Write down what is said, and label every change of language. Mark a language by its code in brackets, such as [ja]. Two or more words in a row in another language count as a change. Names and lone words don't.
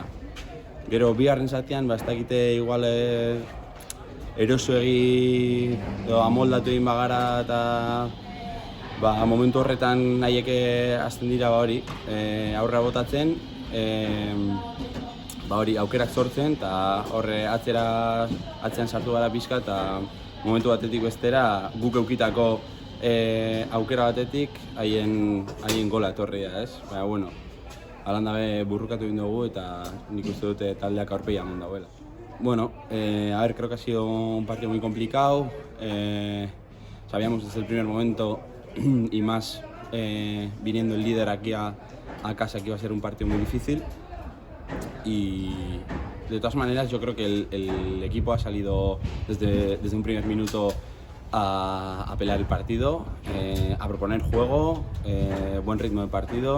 [eu] Gero, bigarren zatian, ez dakite igual erosoegi edo amoldatu egin bagara, eta momentu horretan haiek hasten dira hori, aurra botatzen, aukerak sortzen, eta horre atzean sartu gara pixka, eta momentu batetik bestera guk eukitako aukera batetik haien gola etorria, ez? Baina, bueno, halan dabe burrukatu egin dugu eta nik uste dute taldeak aurpegia eman dauela. [es] Bueno, creo que ha sido un partido muy complicado. Sabíamos desde el primer momento, y más viniendo el líder aquí a casa, que iba a ser un partido muy difícil. Y de todas maneras yo creo que el equipo ha salido desde un primer minuto a pelear el partido, a proponer juego, buen ritmo de partido.